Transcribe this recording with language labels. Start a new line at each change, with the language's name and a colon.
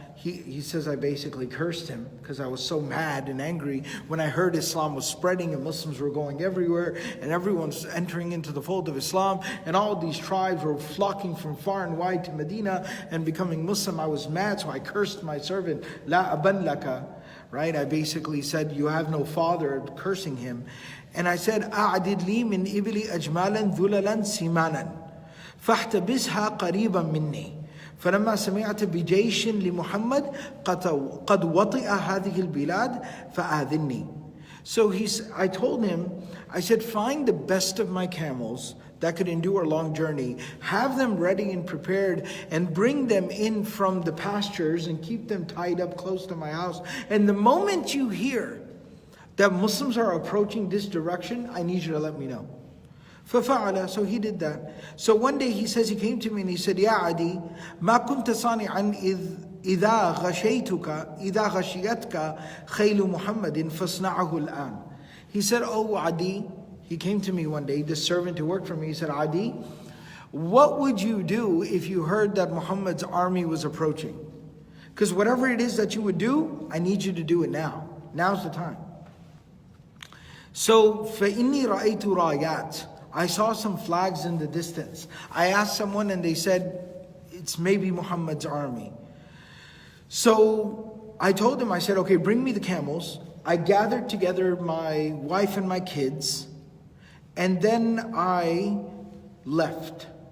English: He says I basically cursed him because I was so mad and angry when I heard Islam was spreading and Muslims were going everywhere and everyone's entering into the fold of Islam and all these tribes were flocking from far and wide to Medina and becoming Muslim. I was mad, so I cursed my servant.
Arabic: La aban laka.
English: Right? I basically said, you have no father, cursing him. And I said,
Arabic: أعدد لي من إبلي أجمالا ذللا سمانا فاحتبسها قريبا مني. فلما سمعت بجيش لمحمد قد وطئ هذه البلاد فآذني.
English: So I told him, I said, find the best of my camels that could endure a long journey, have them ready and prepared, and bring them in from the pastures and keep them tied up close to my house. And the moment you hear that Muslims are approaching this direction, I need you to let me know.
Arabic: فَفَعَلَ.
English: So he did that. So one day he says, he came to me and he said,
Arabic: يَا عَدِي مَا كُنْتَ صَانِعًا إِذَا غَشِيَتْكَ خَيْلُ مُحَمَّدٍ فَاصْنَعَهُ الْآنِ.
English: He said, oh Adiy, he came to me one day, the servant who worked for me, he said, Adiy, what would you do if you heard that Muhammad's army was approaching? Because whatever it is that you would do, I need you to do it now. Now's the time. So,
Arabic: فَإِنِّي رَأَيْتُ رَايَاتٍ.
English: I saw some flags in the distance. I asked someone and they said, it's maybe Muhammad's army. So I told him, I said, okay, bring me the camels. I gathered together my wife and my kids, and then I left.